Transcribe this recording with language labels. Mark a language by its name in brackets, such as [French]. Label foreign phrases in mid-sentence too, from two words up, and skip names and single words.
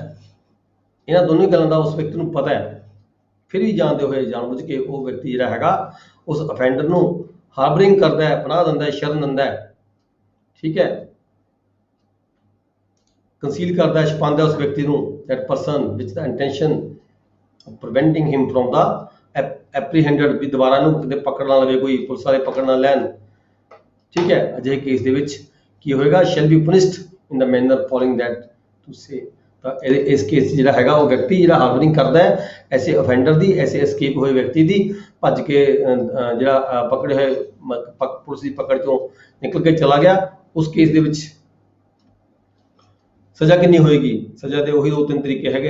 [Punjabi] ਇਹਨਾਂ ਦੋਨੋਂ ਹੀ ਗੱਲਾਂ ਦਾ ਉਸ ਵਿਅਕਤੀ ਨੂੰ ਪਤਾ ਹੈ, ਫਿਰ ਵੀ ਜਾਣਦੇ ਹੋਏ ਜਾਣਬੁੱਝ ਕੇ ਉਹ ਵਿਅਕਤੀ ਜਿਹੜਾ ਹੈਗਾ ਉਸ ਅਫੈਂਡਰ ਨੂੰ ਹਾਰਬਰਿੰਗ ਕਰਦਾ ਹੈ, ਪਨਾਹ ਦਿੰਦਾ ਹੈ, ਸ਼ਰਨ ਦਿੰਦਾ ਹੈ, ਠੀਕ ਹੈ, ਕੰਸੀਲ ਕਰਦਾ ਹੈ, ਛੁਪਾਉਂਦਾ ਉਸ ਵਿਅਕਤੀ ਨੂੰ [English] that person with the intention of preventing him from the apprehended [Punjabi] ਵੀ ਦੁਬਾਰਾ ਨੂੰ ਕਿਤੇ ਪਕੜ ਨਾ ਲਵੇ, ਕੋਈ ਪੁਲਿਸ ਵਾਲੇ ਪਕੜ ਨਾ ਲੈਣ, ਠੀਕ ਹੈ, ਅਜਿਹੇ ਕੇਸ ਦੇ ਵਿੱਚ ਕੀ ਹੋਏਗਾ [English] shall be punished in the manner following that to say [Punjabi] ਤਾਂ ਇਸ ਕੇਸ ਜਿਹੜਾ ਹੈਗਾ ਉਹ ਵਿਅਕਤੀ ਜਿਹੜਾ ਹਾਰਬਰਿੰਗ ਕਰਦਾ ਹੈ ਐਸੇ ਅਫੈਂਡਰ ਦੀ, ਐਸੇ ਐਸਕੇਪ ਹੋਏ ਵਿਅਕਤੀ ਦੀ, ਭੱਜ ਕੇ ਜਿਹੜਾ ਪਕੜੇ ਹੋਏ ਪੁਲਿਸ ਦੀ ਪਕੜ ਚੋਂ ਨਿਕਲ ਕੇ ਚਲਾ ਗਿਆ, ਉਸ ਕੇਸ ਦੇ ਵਿੱਚ ਸਜ਼ਾ ਕਿੰਨੀ ਹੋਏਗੀ? ਸਜ਼ਾ ਦੇ ਉਹੀ 2-3 ਤਰੀਕੇ ਹੈਗੇ।